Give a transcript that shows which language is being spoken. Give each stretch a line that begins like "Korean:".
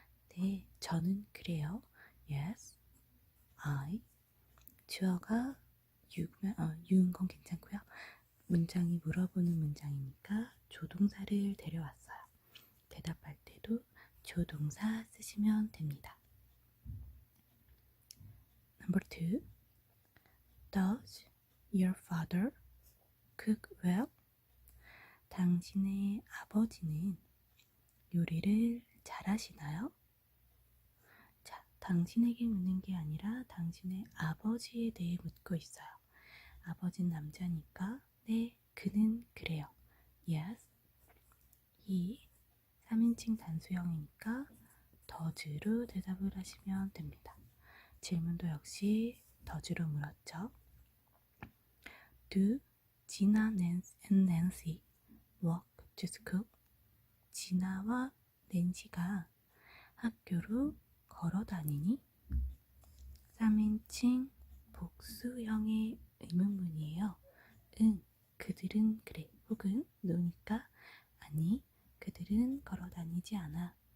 Korean: 네, 저는 그래요.
English: Yes, I.
Korean: 주어가 you인 건 괜찮고요. 문장이 물어보는 문장이니까 조동사를 데려왔어요. 대답할 때도 조동사 쓰시면 됩니다.
English: Number 2. Does your father cook well?
Korean: 당신의 아버지는 요리를 잘하시나요? 자, 당신에게 묻는 게 아니라 당신의 아버지에 대해 묻고 있어요. 아버지는 남자니까 네, 그는 그래요.
English: Yes, he.
Korean: 3인칭 단수형이니까 does로 대답을 하시면 됩니다. 질문도 역시 does로 물었죠.
English: Do Gina and Nancy walk to school?
Korean: 지나와 낸시가 학교로 걸어 다니니? 3인칭 복수형의 의문문이에요. 응, 그들은 그래. 혹은 no니까 아니, 그들은 걸어 다니지 않아.